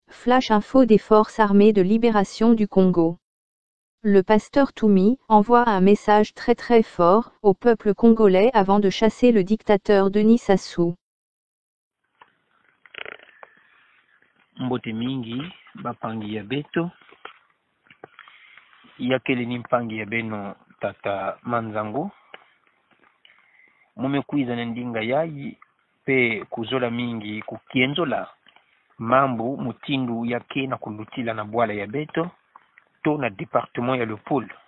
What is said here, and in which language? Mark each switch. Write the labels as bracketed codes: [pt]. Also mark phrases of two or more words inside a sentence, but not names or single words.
[fr] Flash info des Forces armées de libération du Congo. Le pasteur Toumi envoie un message très fort au peuple congolais avant de chasser le dictateur Denis Sassou. [ktu] Mbote mingi bapangi ya beto yakele ni mpangi ya beno tata Manzango mumekwiza na ndinga yayi pe kuzola mingi kukienzola mambo mutindu yake na kulutila na bwala ya beto to na departement ya Lopol